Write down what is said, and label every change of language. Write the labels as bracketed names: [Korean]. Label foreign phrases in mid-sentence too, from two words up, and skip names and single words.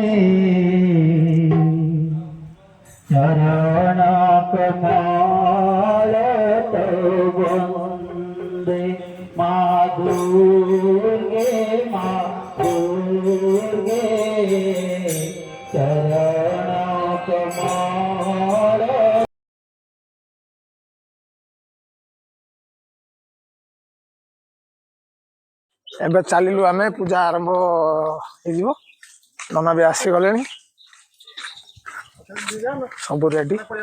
[Odia] ଚରଣ କମଳ ତୋ ବନ୍ଦେ ମାଁ ଦୁର୍ଗେ ଚରଣ କମଳ ଏବେ ଚାଲିଲୁ ଆମେ ପୂଜା ଆରମ୍ଭ ହେଇଯିବ ନନା ବି ଆସିଗଲେଣି ସବୁ ରେଡି